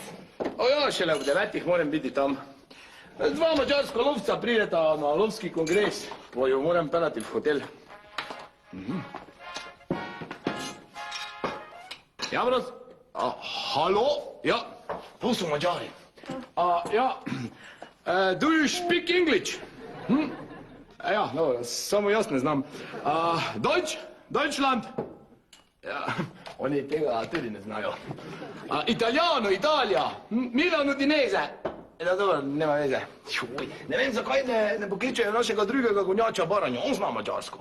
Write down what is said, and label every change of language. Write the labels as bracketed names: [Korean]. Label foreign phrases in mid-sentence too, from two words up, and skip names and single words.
[Slovenian] O ja, šele ob 9 moram biti tam. 2 mađarska lovca prideta na lovski kongres, pa jo moram pelati v hotel. Ja, brat? Halo? Ja, to so Mađari. Ja, [English] do you speak English? [Slovenian] Ja, no, samo jaz ne znam. [German] Deutsch? Deutschland? [Slovenian] Ja, oni tega tudi ne znajo. Italijano, Italija, Milano Dineze. [Croatian] Da, dobro, nema veze. [Slovenian] Ne vem, zakaj ne pokličejo našega drugega gonjača Baranja, on zna mađarsko.